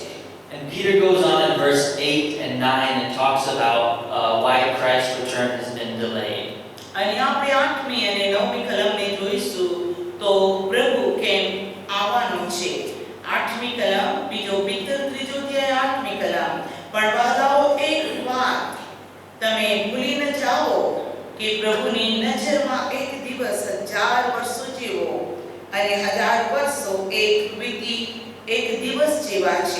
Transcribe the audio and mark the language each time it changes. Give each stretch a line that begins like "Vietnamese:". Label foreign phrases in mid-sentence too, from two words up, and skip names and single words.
English: And Peter goes on in verse 8 and 9 and talks about why Christ's return has been delayed.
Gujarati: અને આપણે 8મી અને 9મી કલમને જોઈશું તો પ્રભુ કેમ આવવાનો છે. 8મી કલમ, બીજો પિતર, ત્રીજો અધ્યાય 8મી કલમ. પણ વાલાઓ એક વાત તમે ભૂલી ન જાઓ કે પ્રભુની નજરમાં એક દિવસ 1000 વર્ષો જેવો અને 1000 વર્ષો એક દિવસ જેવા છે.